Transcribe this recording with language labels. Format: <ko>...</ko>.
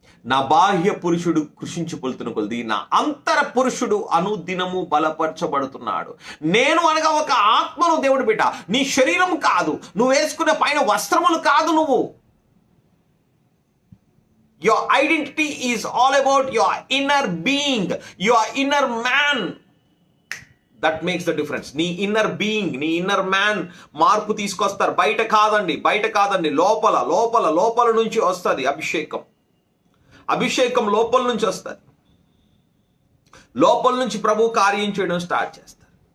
<te>నా బాహ్య పురుషుడు కృషించిపోతున్న కొలది నా అంతర పురుషుడు అనుదినము బలపరచబడుతున్నాడు. నేను అనగా ఒక ఆత్మను దేవుడు బిడ్డ. నీ శరీరం కాదు, నువ్వు వేసుకునే పైన వస్త్రములు కాదు.</te> <en>నువ్వు, your identity is all about your inner being, your inner man. That makes the difference.</en> <te>నీ ఇన్నర్ బీయింగ్, నీ ఇన్నర్ మ్యాన్ మార్పు తీసుకొస్తారు. బయట కాదండి, లోపల లోపల లోపల నుంచి వస్తుంది అభిషేకం. అభిషేకం లోపల నుంచి వస్తుంది. లోపల నుంచి ప్రభు కార్యం చేయడం స్టార్ట్ చేస్తారు.</te>